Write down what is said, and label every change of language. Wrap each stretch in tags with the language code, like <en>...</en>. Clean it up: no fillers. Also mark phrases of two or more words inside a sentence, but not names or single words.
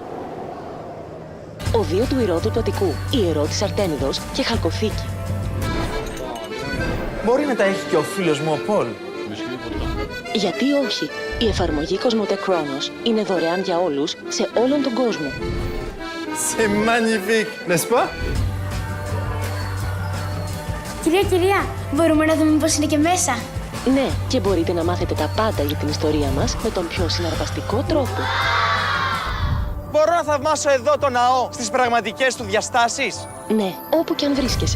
<el>Οδείο του Ηρώτου του Αττικού, ιερό της Αρτέμιδος και χαλκοθήκη. Μπορεί να τα έχει και ο φίλος μου ο Πολ? Γιατί όχι? Η εφαρμογή Cosmote Chronos είναι δωρεάν για όλους σε όλον τον κόσμο.</el> <fr>C'est magnifique, n'est-ce pas?</fr> <el>Κυρία, μπορούμε να δούμε πώς είναι και μέσα? Ναι, και μπορείτε να μάθετε τα πάντα για την ιστορία μας με τον πιο συναρπαστικό τρόπο. Μπορώ να θαυμάσω εδώ το ναό στις πραγματικές του διαστάσεις? Ναι, όπου και αν βρίσκεσαι.</el>